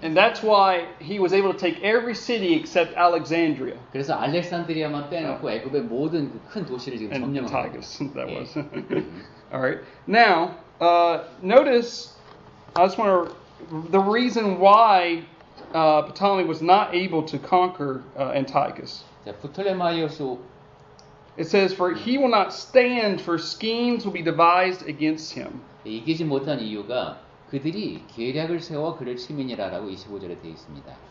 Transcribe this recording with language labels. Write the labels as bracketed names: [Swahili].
[English] And that's why he was able to take every city except Alexandria. [Korean] 그래서 알렉산드리아만 빼놓고 애굽의 모든 그 큰 도시를 지금 [English] And [Korean] 점령하고 [English] Antiochus, that [Korean] 예. [English] was. All right. Now, notice, I just want to, the reason why Ptolemy was not able to conquer Antiochus. [Korean] 자, 프톨레마이오스 [English] It says, for he will not stand, for schemes will be devised against him. [Korean] 이기지 못한 이유가 그들이 계략을 세워 그를 치민이라라고 25절에 되어 있습니다.